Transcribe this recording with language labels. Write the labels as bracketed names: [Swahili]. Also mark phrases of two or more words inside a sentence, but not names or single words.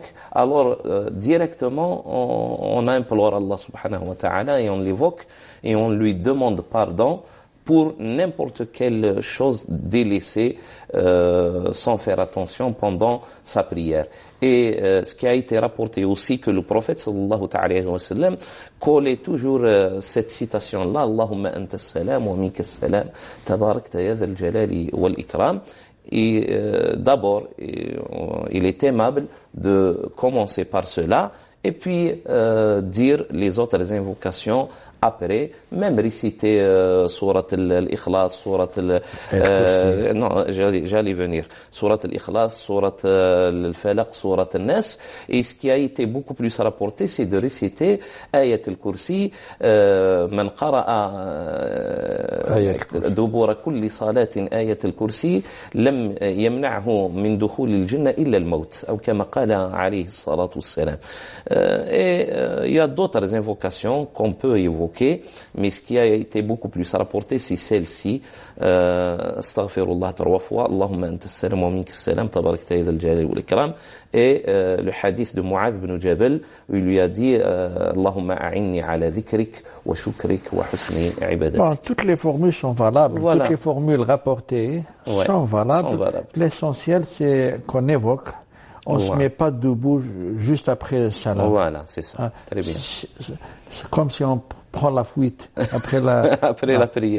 [French] Alors, directement, on implore Allah [Arabic] سبحانه وتعالى [French] et on l'évoque et on lui demande pardon pour n'importe quelle chose délaissée sans faire attention pendant sa prière. Et ce qui a été rapporté aussi que le prophète [Arabic] صلى الله عليه وسلم [French] collait toujours cette citation-là, [Arabic] اللهم أنت السلام ومنك السلام تباركت يا ذا الجلال والإكرام. [French] Et d'abord, il est aimable de commencer par cela et puis dire les autres invocations après, même réciter surat al-Ikhlas, surat non, j'allais venir, surat al-Ikhlas, surat al-Falaq, surat al-Nas. Et ce qui a été beaucoup plus rapporté, c'est de réciter [Arabic] آية الكرسي من قرأ دبر كل صلاة آية الكرسي لم يمنعه من دخول الجنة إلا الموت أو كما قال عليه الصلاة والسلام. [French] Et il y a d'autres invocations qu'on peut évoquer. Mais ce qui a été beaucoup plus rapporté, c'est celle-ci. Astaghfirullah 3 fois. [Arabic] اللهم أنت السلام ومنك السلام تباركت يا ذا الجلال والإكرام. [French] Et le hadith de Mu'adh ibn Jabal, où il lui a dit [Arabic] اللهم أعني على ذكرك وشكرك وحسن عبادتك. [French] Bon, toutes les formules sont valables. Voilà. Toutes les formules rapportées sont valables. L'essentiel, c'est qu'on évoque. On ne se met pas debout juste après le salam. Voilà, c'est ça. Très bien. C'est comme si on prend la fuite après la prière.